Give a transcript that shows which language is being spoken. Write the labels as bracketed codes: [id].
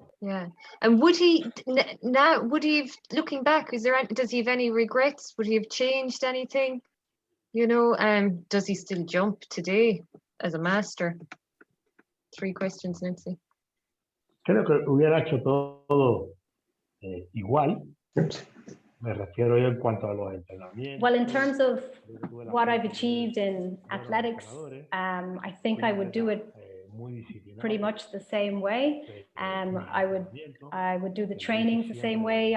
[en] Yeah, and would he have, looking back, does he have any regrets? Would he have changed anything? Does he still jump today as a master? 3 questions, Nancy. [es] Creo que hubiera hecho todo igual. Me refiero yo en cuanto a los entrenamientos. [en] Well, in terms of what I've achieved in athletics, I think I would do it pretty much the same way. I would do the trainings the same way.